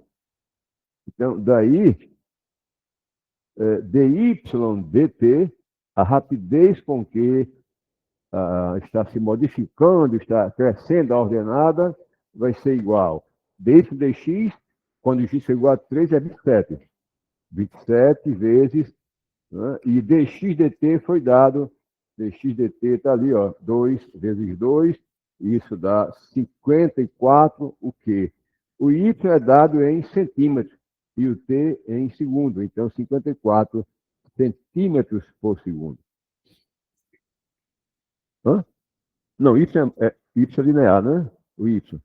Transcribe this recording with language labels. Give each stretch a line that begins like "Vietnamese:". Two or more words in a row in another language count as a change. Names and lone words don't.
Portuguese: Então, daí, dy dt, a rapidez com que está se modificando, está crescendo a ordenada, vai ser igual. Dy dx, quando x é igual a 3, é 27. 27 vezes, né? E dx dt foi dado, dx dt está ali, ó, 2 vezes 2, isso dá 54, o quê? O y é dado em centímetros e o t em segundo, então 54 centímetros por segundo. Hã? Não, y é linear, né? O y.